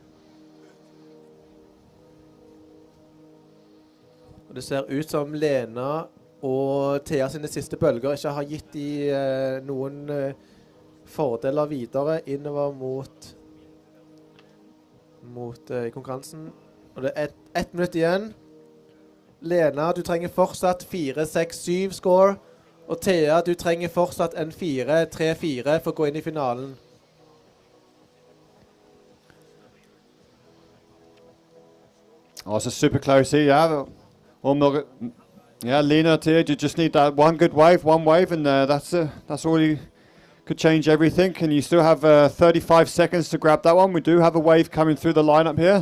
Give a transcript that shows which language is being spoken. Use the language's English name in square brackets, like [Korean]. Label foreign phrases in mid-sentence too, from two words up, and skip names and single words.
[Norwegian] Og det ser ut som Lena og Thea sine siste bølger ikke har gitt de noen fordeler videre innover mot konkurransen. Og det 1 minutt igjen. Lena, du trenger fortsatt 4-6-7 score. Og Thea, du trenger fortsatt en 4-3-4 for å gå inn i finalen. [English] Oh, it's a super close here, yeah. Yeah, Lena, Tia, you just need that one wave, and that's all you could change everything. And you still have 35 seconds to grab that one. We do have a wave coming through the lineup here.